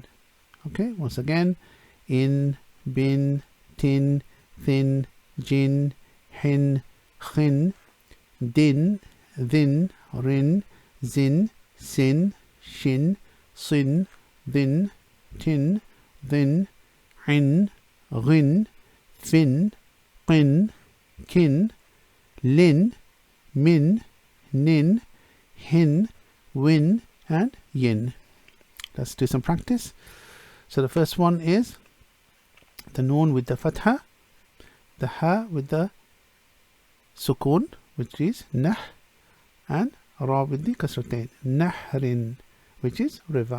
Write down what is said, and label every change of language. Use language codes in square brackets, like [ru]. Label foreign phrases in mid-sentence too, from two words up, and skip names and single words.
[en] Okay, once again, In, Bin, Tin, Thin, Jin, Hin, Khin, Din, Thin, Rin, Zin, Sin, Shin, Sin, Thin, Tin, Thin, In, Ghin, Fin, Qin, Kin, Lin, Min, Nin, Hin, Win, and Yin. Let's do some practice. So the first one is the Noon with the Fatha, the Ha with the Sukun, which is Nah, and Ra with the Kasratain, Nahrin, which is river.